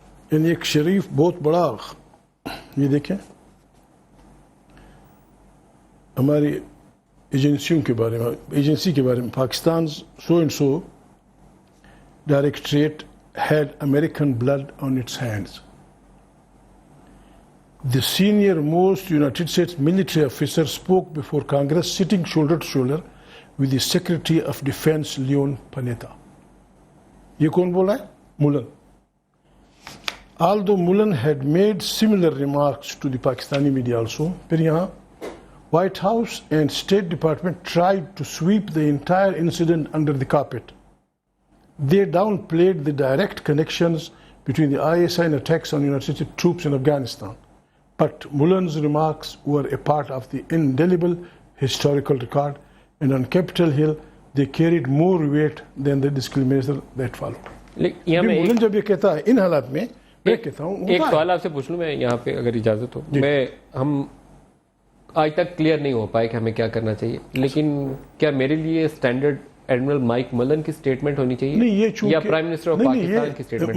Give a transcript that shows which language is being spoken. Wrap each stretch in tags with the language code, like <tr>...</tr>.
<ur>یعنی ایک شریف بہت بڑا, یہ دیکھیں ہماری ایجنسیوں کے بارے میں, ایجنسی کے بارے میں, Pakistan so and so directorate</ur> <en>had American blood on its hands. The senior most United States military officer spoke before Congress sitting shoulder to shoulder with the Secretary of Defense Leon Panetta.</en> <ur>یہ کون بولا ہے؟ مولن.</ur> <en>Although Mullen had made similar remarks to the Pakistani media also,</en> <ur>پھر یہاں</ur> <en>White House and State Department tried to sweep the entire incident under the carpet. They downplayed the direct connections between the ISI and attacks on United States troops in Afghanistan. But Mullen's remarks were a part of the indelible historical record, and on Capitol Hill they carried more weight than the disclaimer that followed.</en> <ur>Mullen جب یہ کہتا ہے ان حالات میں, میں کہتا ہوں ایک سوال آپ سے پوچھ لوں میں یہاں پہ اگر اجازت ہو. ہم آج تک کلیئر نہیں ہو پائے کہ ہمیں کیا کرنا چاہیے. لیکن کیا میرے لیے اسٹینڈرڈ ایڈمرل مائک ملن کی سٹیٹمنٹ ہونی چاہیے نہیں یہ چونکہ یا پرائم منسٹر آف پاکستان کی سٹیٹمنٹ؟</ur>